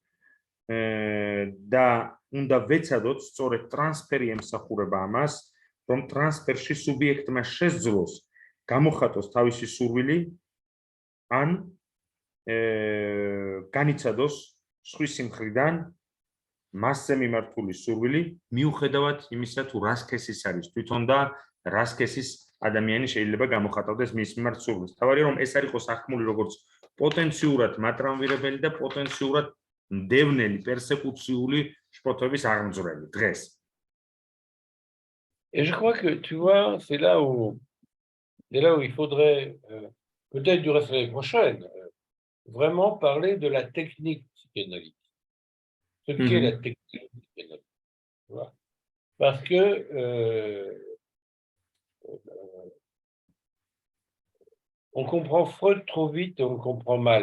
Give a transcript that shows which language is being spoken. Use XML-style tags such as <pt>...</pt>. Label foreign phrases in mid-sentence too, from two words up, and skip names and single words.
<ka>და უნდა ვეცადოთ სწორედ ტრანსფერი ემსახურება ამას, რომ ტრანსფერში სუბიექტმა შესძლოს გამოხატოს თავისი სურვილი ან განიცადოს სხვისი მხრიდან მასზე მიმართული სურვილი მიუხედავად იმისა თუ რა სქესის არის თვითონ და რა სქესის ადამიანი შეიძლება გამოხატავდეს მის მიმართ სურვილს. თავარია რომ ეს არ იყოს აღქმული როგორც პოტენციურად მატრამვირებელი და პოტენციურად მდევნელი პერსეკუციული შფოთვების აღმძვრელი დღეს.</ka> <fr>Et je crois que, tu vois, c'est là où il faudrait, peut-être du reste de l'année prochaine, vraiment parler de la technique psychanalytique. Ce qu'est la technique psychanalytique. Tu vois. Parce que on comprend Freud trop vite et on le comprend mal.</fr>